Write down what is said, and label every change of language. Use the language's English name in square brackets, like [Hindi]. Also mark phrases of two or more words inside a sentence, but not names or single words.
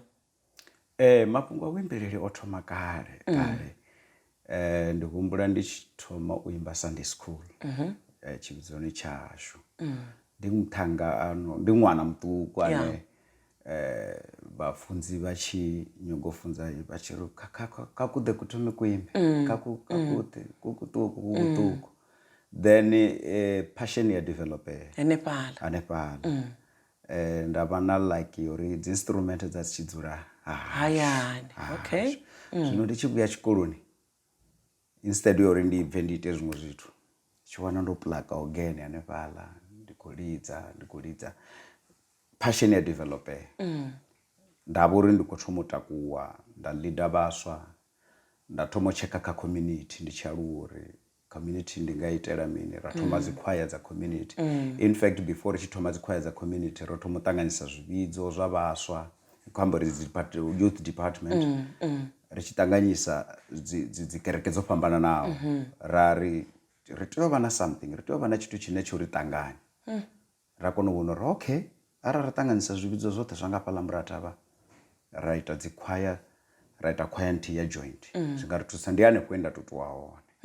[Venda] Mafhungo a vhuimbeleli o thoma kale ndi humbula ndi tshi thoma u imba Sunday school tshivhidzoni tshashu ndi muṱhannga ndi ṅwana muṱuku ane vhafunzi vha tshi nyago funza vha tshi ri kha kuḓe ku thome kuimbe kuṱuku [English] then passion [Venda] ya develop hanefhaḽa nda vha na like uri dzi instrument dza dzi tshi dzula hayani. Okay, zwino ndi tshi vhuya tshikoloni instead ya uri ndi bve ndi ite zwiṅwe zwithu tshi wana ndo plaka ogene hanefhaḽa ndi khou lidza passion ya develop nda vha uri ndi khou thoma u takuwa nda leader vhaswa nda thoma u tsheka kha community ndi tshi aluwa uri community ndi nga itela mini ra thoma dzi choir dza community. [English] In fact before [Venda] ri tshi thoma dzi choir dza community ro thoma u ṱanganyisa zwivhidzo zwa vhaswa khou amba uri [English] youth department [Venda] ri tshi ṱanganyisa dzi kereke dzo fhambananaho ri tea u vha na something ri tea u vha na tshithu tshine tsho ri ṱanganya ra kona u vhona uri okay arali ra ṱanganyisa zwivhidzo zwoṱhe zwa nga fhaḽa Murathavha ra ita dzi choir ra ita choir nthihi ya joint zwi nga ri thusa ndi hanefho nda tutuwa hone.